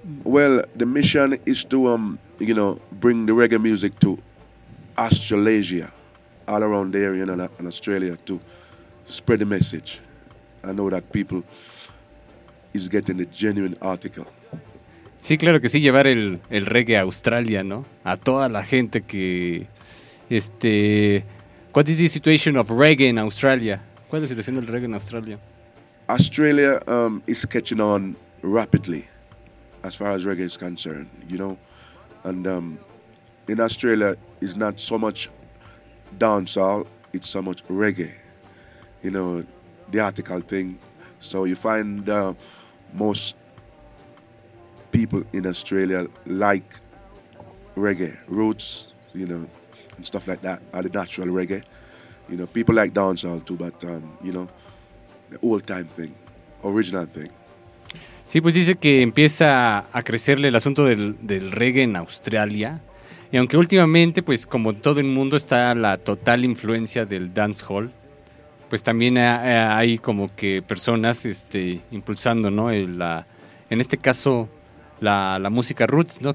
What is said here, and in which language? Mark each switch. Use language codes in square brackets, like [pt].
[en] Well, the mission is to bring the reggae music to Australasia, all around the area and Australia, to spread the message. I know that people is getting the genuine article. [es] Sí, claro que sí, llevar el reggae a Australia, ¿no? A toda la gente que [en] What is the situation of reggae in Australia? [es] ¿Cuál es la situación del reggae en Australia? [en] Australia is catching on rapidly as far as reggae is concerned, And in Australia, it's not so much dancehall, it's so much reggae, the article thing. So you find most people in Australia like reggae, roots, and stuff like that, or the natural reggae. People like dancehall too, but, the old-time thing, original thing. [es] Sí, pues dice que empieza a crecerle el asunto del reggae en Australia. Y aunque últimamente, pues como todo el mundo, está la total influencia del dancehall, pues también hay como que personas impulsando, ¿no? En este caso, la música roots, ¿no?